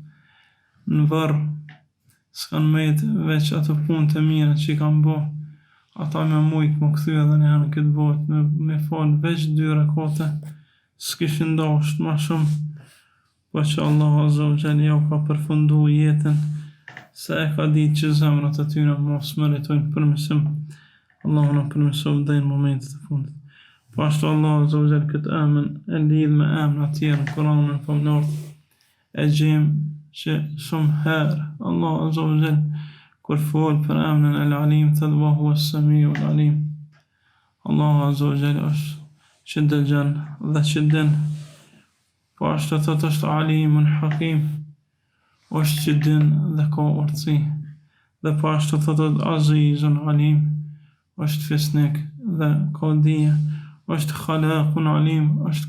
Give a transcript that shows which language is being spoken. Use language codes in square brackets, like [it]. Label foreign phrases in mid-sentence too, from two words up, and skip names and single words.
[sq] në varr, s'kan met veç ato punët e mira që i kanë bo, ata me mujt më këthy edhe një në këtë botë, me falë veç 2 rekate, s'kishin dasht ma shumë, po që Allah [ar] عز وجل [sq] ja u ka përfundu jetën, se e ka ditë që zemrat e tyre mos meritojnë përmirësim. Allahu na përmirësoj deri në momentet e fundit. Po ashtu Allah [ar] عز وجل [sq] këtë emën e lidh me emra të tjerë në Kur'anin famulor, e gjejmë që shumë herë Allah [ar] عز وجل [sq] kur fol për emrin El-Alim thot [ar] وهو السميع العليم. [sq] Allah [ar] عز وجل [sq] është që dëgjon dhe që din, po ashtu thot është [ar] عليم حكيم, [sq] është që din dhe ka urtësi, dhe po ashtu thot [ar] عزيز عليم, [sq] është fisnik dhe ka dije, është [ar] خلاق عليم, [sq] është